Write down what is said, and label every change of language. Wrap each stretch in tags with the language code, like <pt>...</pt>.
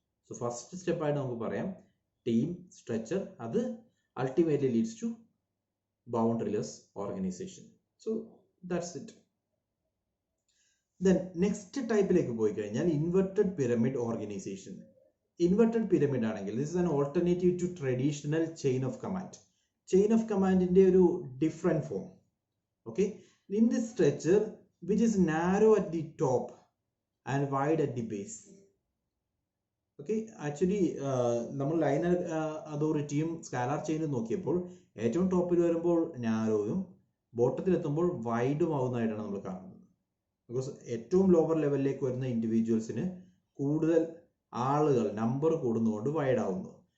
<ml>So first സ്റ്റെപ്പായിട്ട് നമുക്ക് പറയാം ടീം സ്ട്രക്ചർ. അത്</ml> <en>Ultimately leads to boundaryless organisation. So that's it.</en> <ml>Then next ടൈപ്പിലേക്ക് പോയി കഴിഞ്ഞാൽ inverted pyramid organisation.</ml> <en>Inverted pyramid ആണെങ്കിൽ this is an alternative to traditional chain of command.</en> <ml>Chain of കമാൻഡിന്റെ ഒരു different form.</ml> <en>Okay, in this structure which is narrow at the top and wide at the base.</en> <ml>Okay, actually നമ്മൾ line അതോറിറ്റിയും scalar ചെയിനും നോക്കിയപ്പോൾ ഏറ്റവും ടോപ്പിൽ വരുമ്പോൾ നാരോയും ബോട്ടത്തിൽ എത്തുമ്പോൾ വൈഡും ആവുന്നതായിട്ടാണ് നമ്മൾ കാണുന്നത്. ബിക്കോസ് ഏറ്റവും ലോവർ ലെവലിലേക്ക് വരുന്ന ഇൻഡിവിജ്വൽസിന് കൂടുതൽ ആളുകൾ നമ്പർ കൂടുന്നതുകൊണ്ട് വൈഡ് ആവുന്നു.</ml>